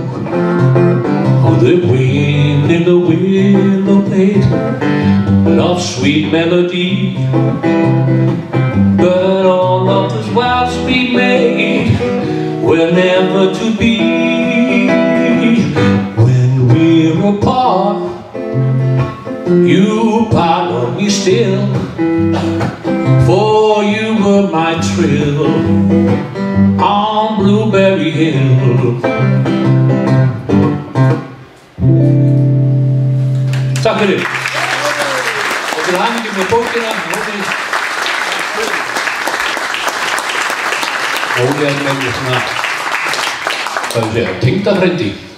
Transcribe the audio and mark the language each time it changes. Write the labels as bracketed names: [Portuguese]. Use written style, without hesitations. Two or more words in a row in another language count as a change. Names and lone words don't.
[English] Oh, the wind in the willow played love's sweet melody, but all of those vows we made were never to be. When we're apart, you part of me still, for you were my thrill on Blueberry Hill. [Icelandic] Takk fyrir. Og til hamingju með bókina, Óli er með svona, hvað ég segja, tengdafrændi.